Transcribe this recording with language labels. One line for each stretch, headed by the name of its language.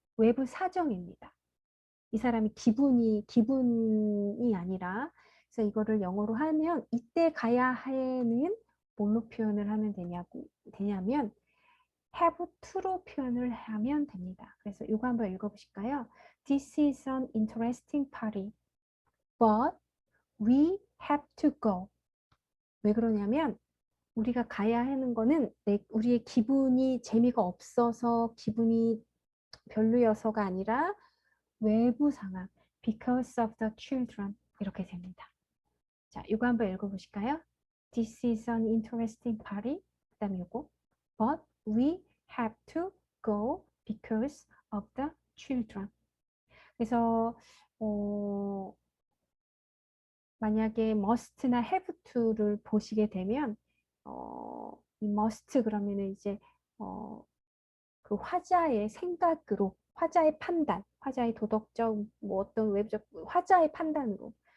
Korean: 외부 사정입니다. 이 사람이 기분이 아니라, 그래서 이거를 영어로 하면 이때 가야 해는 뭘로 표현을 하면 되냐면 have to로 표현을 하면 됩니다. 그래서 이거 한번 읽어보실까요?
English: This is an interesting party, but we have to go.
Korean: 왜 그러냐면 우리가 가야 하는 거는 우리의 기분이 재미가 없어서 기분이 별로여서가 아니라 외부 상황,
English: because of the children
Korean: 이렇게 됩니다. 자, 이거 한번 읽어보실까요?
English: This is an interesting party.
Korean: 그 다음에 이거
English: but we have to go because of the children.
Korean: 그래서 만약에 must나 have to를 보시게 되면 이 must 그러면은 이제 그 화자의 생각으로, 화자의 판단, 화자의 도덕적 뭐 어떤 외부적 화자의 판단으로.